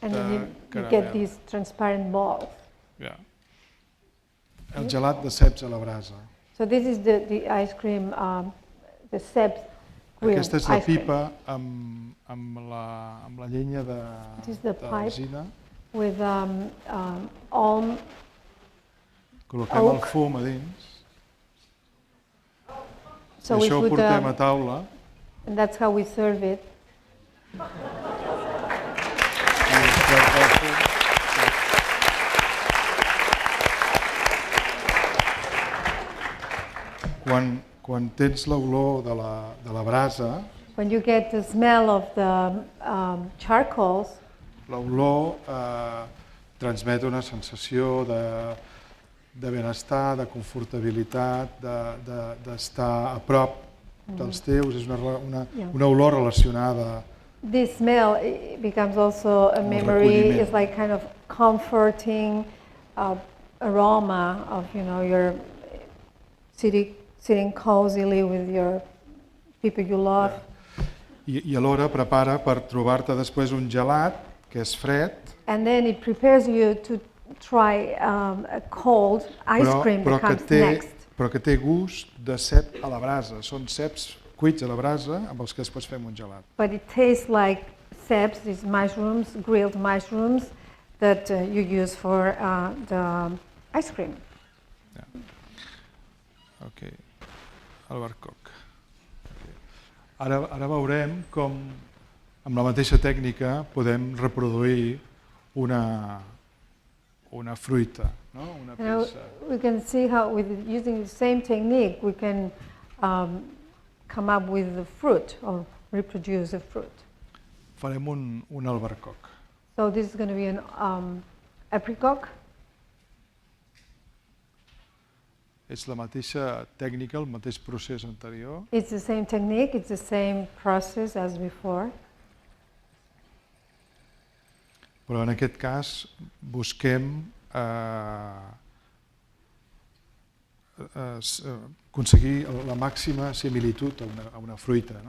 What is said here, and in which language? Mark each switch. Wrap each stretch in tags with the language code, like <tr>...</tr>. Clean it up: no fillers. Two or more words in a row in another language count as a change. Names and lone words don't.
<en>And</en> <ca>de</ca> <en>then you get caramel. these transparent balls.</en> <ca>Ja. El gelat de ceps a la brasa.</ca> <en>So this is the ice cream, the ceps grilled</en> <ca>Aquesta és la</ca> <en>ice cream.</en> <ca>pipa amb la llenya</ca> <en>This is the pipe.</en> <ca>d'alzina.</ca> <en>With alm,</en> <ca>Col·loquem el</ca> <en>oak.</en> <ca>fum a dins.</ca> <en>so I we</en> <ca>això ho</ca> <en>put</en> <ca>portem a taula.</ca> <en>and that's how we serve it.</en> <ca>I es porta el fum. Quan tens l'olor de la brasa,</ca> <en>When you get the smell of the charcoals,</en> <ca>l'olor transmet una sensació de benestar, de confortabilitat, d'estar a prop dels teus, és una olor relacionada.</ca> <en>this smell becomes also a memory.</en> <ca>reculliment.</ca> <en>It's like kind of comforting aroma of you're sitting cozily with your people you love.</en> <ca>I alhora prepara per trobar-te després un gelat que és fred,</ca> <en>And then it prepares you to try a cold ice cream that comes next.</en> <ca>però que té gust de cep a la brasa. Són ceps cuits a la brasa amb els que després fem un gelat.</ca> <en>But it tastes like ceps, these mushrooms, grilled mushrooms that you use for the ice cream.</en> <ca>Okay. Albercoc.</ca> <en>Okay.</en> <ca>Ara veurem com amb la mateixa tècnica podem reproduir una fruita, no? Una peça.</ca> <en>We can see how, using the same technique, we can come up with the fruit or reproduce the fruit.</en> <ca>Farem un albercoc.</ca> <en>So this is going to be an apricot.</en> <ca>És la mateixa tècnica, el mateix procés anterior.</ca> <en>It's the same technique, it's the same process as before.</en> <ca>Però en aquest cas busquem aconseguir la màxima similitud a una fruita, no?</ca>